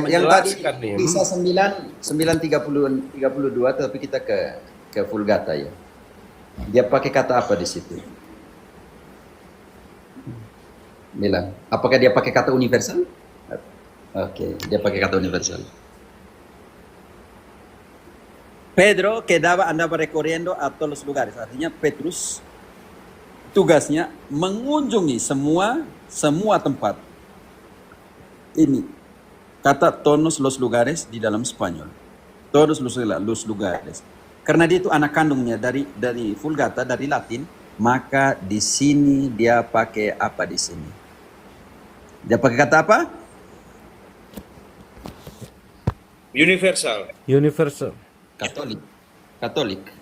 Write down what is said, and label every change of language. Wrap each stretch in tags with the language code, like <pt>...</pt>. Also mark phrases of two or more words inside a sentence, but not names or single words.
<id>yang tadi menjelaskan nih. bisa 9:32, tapi kita ke Vulgata ya. Dia pakai kata apa di situ? Bilang, apakah dia pakai kata universal? Oke, dia pakai kata universal.</id> <es>Pedro quedaba andaba recorriendo a todos los lugares.</es> <id>Artinya Petrus tugasnya mengunjungi semua tempat. Ini kata</id> <es>todos los lugares</es> <id>di dalam Spanyol.</id> <es>Todos los lugares.</es> <id>Karena dia itu anak kandungnya dari Vulgata, dari Latin, maka di sini dia pakai apa di sini? Dia pakai kata apa? Universal. Universal. Katolik.</id>